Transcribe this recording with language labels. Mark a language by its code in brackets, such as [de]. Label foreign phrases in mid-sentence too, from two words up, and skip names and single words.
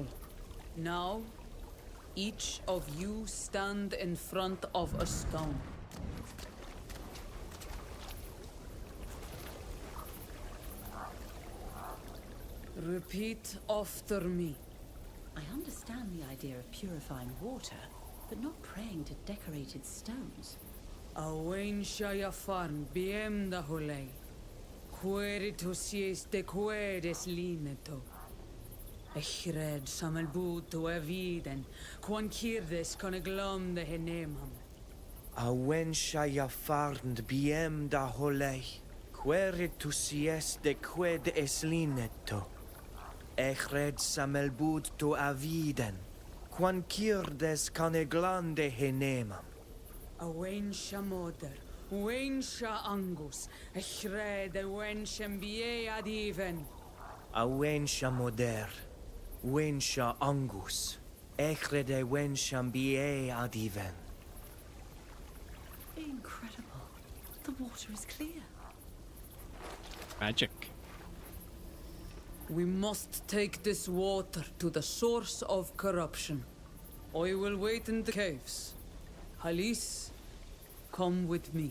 [en] Now, each of you stand in front of a stone. Repeat after me. I understand the idea of purifying water, but not praying to decorated stones. Awen Shayafarn biem da holei. Queritus yes de quedes lineto. Echred samelbuto eviden, quan kirdes coneglam de henemam. Awen Shayafarn biem da holei. Queritus yes de qued eslineto. Echred samelbud to aviden, quan kirdes caneglande henemam. Awen shamoder, wen sha angus, echred wen shambie adiven. Awen shamoder, wen sha angus, echred wen shambie adiven. Incredible. The water is clear. Magic. We must take this water to the source of corruption. I will wait in the caves. Halis, come with me.